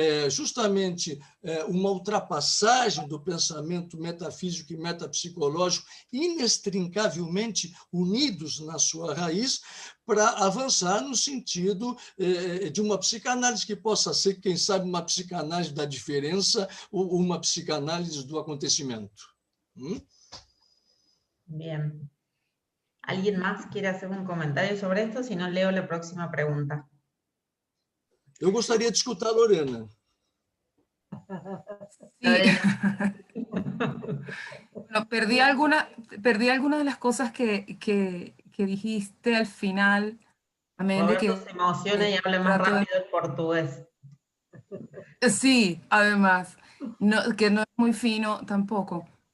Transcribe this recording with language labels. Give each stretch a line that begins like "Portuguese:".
Portuguese: justamente uma ultrapassagem do pensamento metafísico e metapsicológico inextricavelmente unidos na sua raiz para avançar no sentido de uma psicanálise que possa ser, quem sabe, uma psicanálise da diferença ou uma psicanálise do acontecimento.
Spanish: Bien. ¿Alguien más quiere hacer un comentario sobre esto? Si no, leo la próxima pregunta.
Portuguese: Eu gostaria de escutar a Lorena.
Spanish: Bueno, perdí algunas de las cosas que que dijiste al final, amén de Roberto que... se emociona y habla más trato de- rápido el portugués. Sí, además, que no es muy fino tampoco.